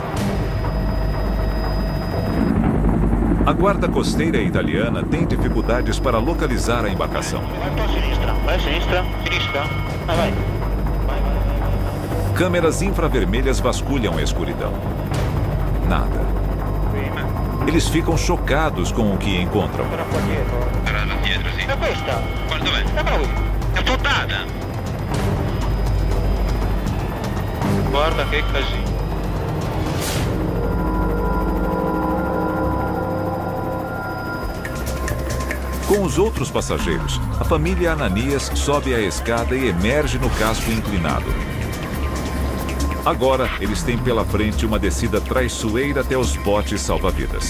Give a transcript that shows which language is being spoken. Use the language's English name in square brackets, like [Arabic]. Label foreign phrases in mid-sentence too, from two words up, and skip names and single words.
[Portuguese] A guarda costeira italiana tem dificuldades para localizar a embarcação. [Italian] Vai sinistra, sinistra. Vai. [Portuguese] Câmeras infravermelhas vasculham a escuridão. Nada. Eles ficam chocados com o que encontram. [Italian] É questa? Guarda dov'è? È affondata. Guarda che casino. [Portuguese] Com os outros passageiros, a família Ananias sobe a escada e emerge no casco inclinado. Agora, eles têm pela frente uma descida traiçoeira até os botes salva-vidas.